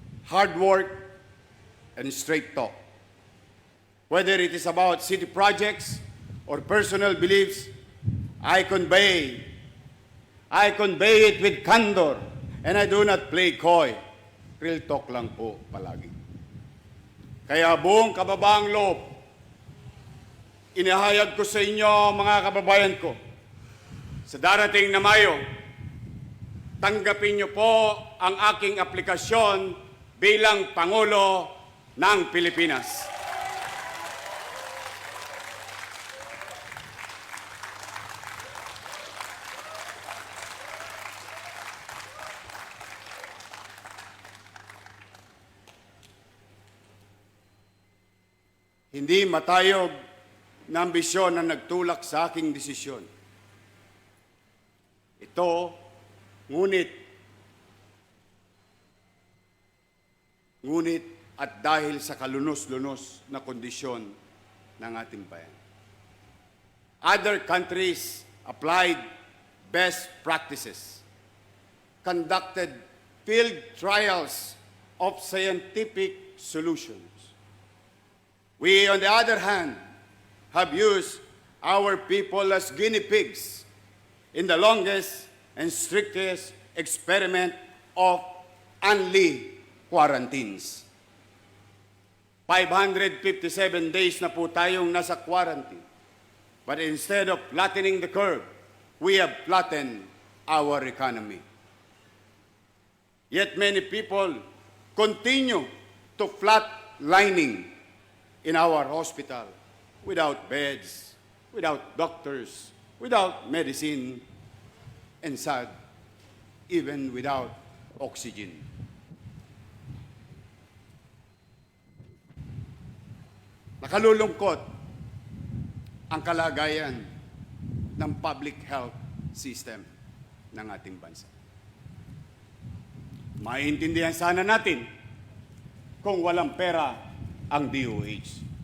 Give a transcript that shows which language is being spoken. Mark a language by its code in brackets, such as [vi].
[en] Hard work and straight talk. Whether it is about city projects or personal beliefs, I convey it with candor, and I do not play coy. Real talk [tl] lang po palagi. Kaya buong kababaang loob, inihayag ko sa inyo, mga kababayan ko, sa darating na Mayo, tanggapin niyo po ang aking aplikasyon bilang Pangulo ng Pilipinas. Hindi matayog na ambisyon na nagtulak sa aking desisyon. Ito, ngunit at dahil sa kalunos-lunos na kondisyon ng ating bayan. [en] Other countries applied best practices, conducted field trials of scientific solutions. We, on the other hand, have used our people as guinea pigs in the longest and strictest experiment of unli quarantines. [tl] 557 days na po tayong nasa quarantine. [en] But instead of flattening the curve, we have flattened our economy. Yet many people continue to flatlining in our hospital without beds, without doctors, without medicine, and sad, even without oxygen. [tl] Nakalulungkot ang kalagayan ng public health system ng ating bansa. Maintindihan sana natin kung walang pera ang DOH.